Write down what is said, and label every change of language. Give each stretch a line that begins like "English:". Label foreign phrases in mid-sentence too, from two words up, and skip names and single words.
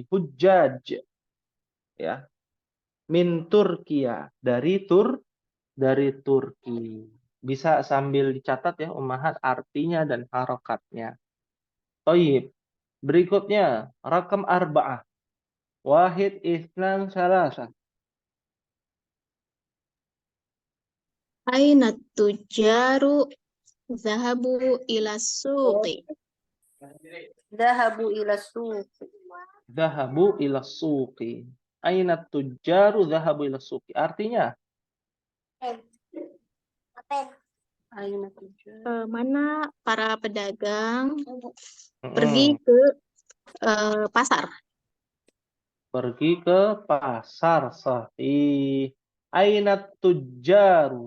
Arabic: حجاج. يا. من تركيا.
Indonesian: Dari Turki. Bisa sambil dicatat ya ummahat artinya dan harokatnya. Toyib. Berikutnya.
Arabic: رقم أربعة. واحد اثنان ثلاثة. أين تجار ذهبوا إلى سوق. ذهبوا إلى سوق. ذهبوا إلى سوق. أين التجار ذهبوا إلى سوق.
Indonesian: Artinya?
Arabic: أين تجار.
Indonesian: Mana para pedagang pergi ke pasar. Pergi ke pasar.
Arabic: صحيح. أين التجار.